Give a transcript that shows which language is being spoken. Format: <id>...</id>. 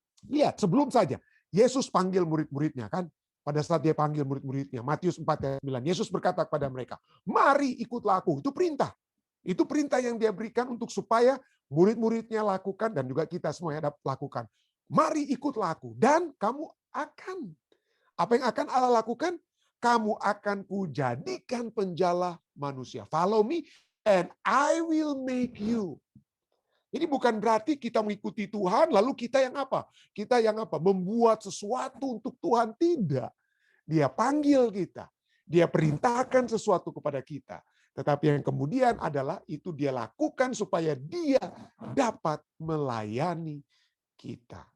<id>Lihat, sebelum saja Yesus panggil murid-muridnya kan. Pada saat dia panggil murid-muridnya, Matius 4 ayat 9, Yesus berkata kepada mereka, mari ikutlah aku. Itu perintah. Itu perintah yang dia berikan untuk supaya murid-muridnya lakukan dan juga kita semua yang dapat lakukan. Mari ikutlah aku dan kamu akan. Apa yang akan Allah lakukan? Kamu akan kujadikan penjala manusia.</id> <en>Follow me and I will make you.</en> <id>Ini bukan berarti kita mengikuti Tuhan lalu kita yang apa? Kita yang apa? Membuat sesuatu untuk Tuhan. Tidak. Dia panggil kita. Dia perintahkan sesuatu kepada kita. Tetapi yang kemudian adalah itu dia lakukan supaya dia dapat melayani kita.</id>